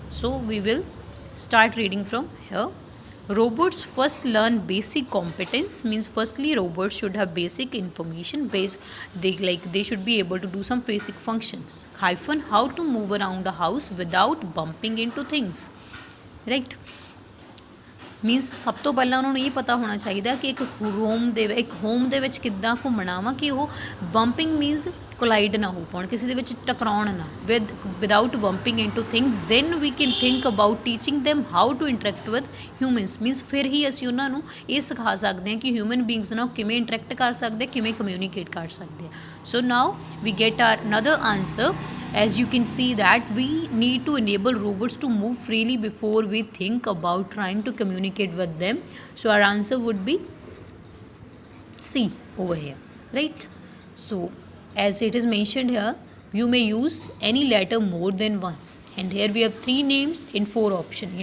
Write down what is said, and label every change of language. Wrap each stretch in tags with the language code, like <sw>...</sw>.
<en>So we will start reading from here. Robots first learn basic competence, means firstly robots should have basic information they should be able to do some basic functions. Hyphen, how to move around the house without bumping into things, right?</en> <pa>Means ਸਭ ਤੋਂ ਪਹਿਲਾਂ ਉਹਨਾਂ ਨੂੰ ਇਹ ਪਤਾ ਹੋਣਾ ਚਾਹੀਦਾ ਕਿ ਇੱਕ ਹੋਮ ਦੇ ਵਿੱਚ ਕਿੱਦਾਂ ਘੁੰਮਣਾ ਵਾ ਕਿ ਉਹ ਬੰਪਿੰਗ ਮੀਨਸ ਕੋਲਾਈਡ ਨਾ ਹੋ ਪਾਉਣ, ਕਿਸੇ ਦੇ ਵਿੱਚ ਟਕਰਾਉਣ ਨਾ</pa> <en>Without bumping into things. Then we can think about teaching them how to interact with humans,</en> <pa>means ਫਿਰ ਹੀ ਅਸੀਂ ਉਹਨਾਂ ਨੂੰ ਇਹ ਸਿਖਾ ਸਕਦੇ ਹਾਂ ਕਿ ਹਿਊਮਨ ਬੀਇੰਗਸ ਨਾਲ ਕਿਵੇਂ ਇੰਟਰੈਕਟ ਕਰ ਸਕਦੇ, ਕਿਵੇਂ ਕਮਿਊਨੀਕੇਟ ਕਰ ਸਕਦੇ ਆ।</pa> <en>So now we get our another answer. As you can see that we need to enable robots to move freely before we think about trying to communicate with them. So our answer would be C over here, right? So as it is mentioned here, you may use any letter more than once, and here we have 3 names in 4 options.</en>